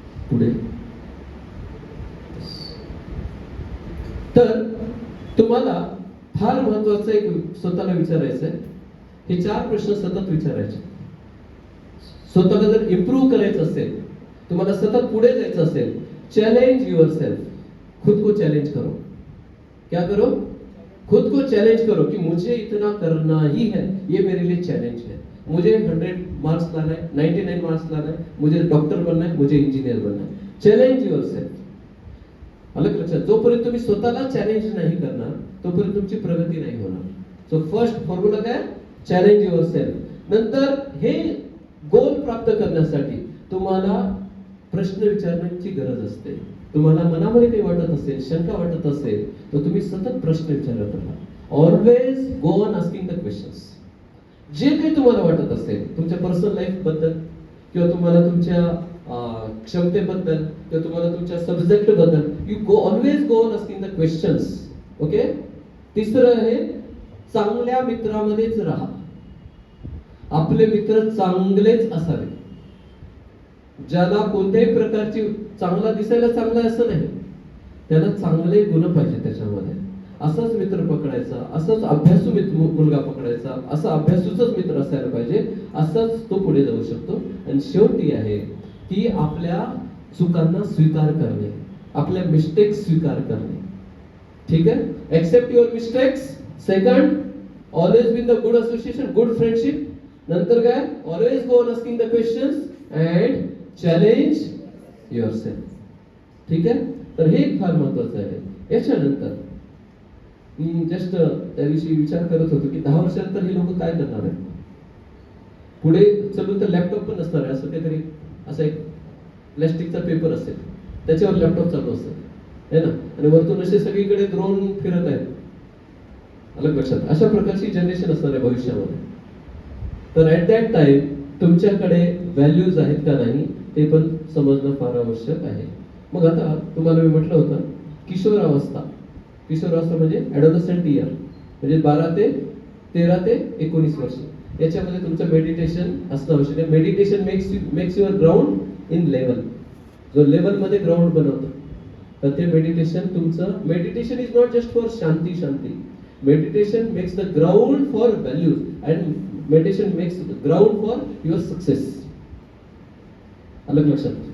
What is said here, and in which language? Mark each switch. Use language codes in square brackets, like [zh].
[mr] पुढे तर तुम्हाला फार महत्वाचं एक स्वतःला विचारायचं आहे. हे 4 प्रश्न सतत विचारायचे. स्वतःला जर इम्प्रूव्ह करायचं असेल, तुम्हाला सतत पुढे जायचं असेल, [en] Challenge yourself. [hi] खुद को चैलेंज करो. क्या करो? खुद को चैलेंज करो कि मुझे इतना करना ही है, ये मेरे लिए चैलेंज है. मुझे 100 मार्क्स लाना है, 99 मार्क्स लाना है, मुझे डॉक्टर बनना है, मुझे इंजीनियर बनना है. [en] Challenge yourself. [mr] अलग लक्षात, जोपर्यंत तुम्ही स्वतःला चॅलेंज नाही करणार तोपर्यंत तुमची प्रगती नाही होणार. [en] so first formula [mr] काय? [en] Challenge yourself. [mr] नंतर हे गोल प्राप्त करण्यासाठी तुम्हाला प्रश्न विचारण्याची गरज असते. तुम्हाला मनामध्ये काही वाटत असेल, शंका वाटत असेल, तर तुम्ही सतत प्रश्न विचारत राहा. [en] Always go on asking the questions. [mr] जे काही तुम्हाला वाटत असेल तुमच्या पर्सनल लाईफ बद्दल, किंवा तुम्हाला तुमच्या क्षमतेबद्दल, किंवा तुम्हाला तुमच्या सब्जेक्ट बद्दल, [en] You go always go on asking the questions. [mr] Okay. तिसरं आहे, चांगल्या मित्रामध्येच राहा. आपले मित्र चांगलेच असावे. ज्याला कोणत्याही प्रकारची, चांगला दिसायला चांगला असं नाही, त्याला चांगले गुण पाहिजे त्याच्यामध्ये. असाच मित्र पकडायचा, असाच अभ्यासू मुलगा पकडायचा, असा अभ्यासूचाच मित्र असायला पाहिजे. असाच तो पुढे जाऊ शकतो. आणि शेवटी आहे की आपल्या चुकांना स्वीकार करणे, आपल्या मिस्टेक्स स्वीकार करणे. ठीक आहे. [en] Accept your mistakes. Second, always with the good association, good friendship. [mr] नंतर काय? [en] Always go on asking the questions and challenge yourself. [mr] ठीक आहे. तर हे फार महत्वाचं आहे. याच्यानंतर मी जस्ट त्याविषयी विचार करत होतो की 10 वर्षानंतर हे लोक काय करणार आहेत. पुढे चलून तर लॅपटॉप पण नसणार आहे. असं काहीतरी, असा एक प्लॅस्टिकचा पेपर असेल, त्याच्यावर लॅपटॉप चालू असतात, है ना. आणि वरतून असे सगळीकडे ड्रोन फिरत आहेत. अलग लक्षात, अशा प्रकारची जनरेशन असणार आहे भविष्यामध्ये. तर [en] at that time [mr] तुमच्याकडे व्हॅल्यूज आहेत का नाही ते पण समजणं फार आवश्यक आहे. मग आता तुम्हाला मी म्हटलं होतं किशोरावस्था. किशोरावस्था म्हणजे ॲडोलसंट इयर, म्हणजे 13 ते 19 वर्ष. याच्यामध्ये तुमचं मेडिटेशन असणं आवश्यक आहे. [en] Meditation makes your ground in level. [mr] जो लेवलमध्ये ग्राउंड बनवतं, तर ते मेडिटेशन तुमचं. [en] Meditation is not just for शांती. Meditation makes the ground for values and meditation makes ground for your success. [mr] अलग लक्षात.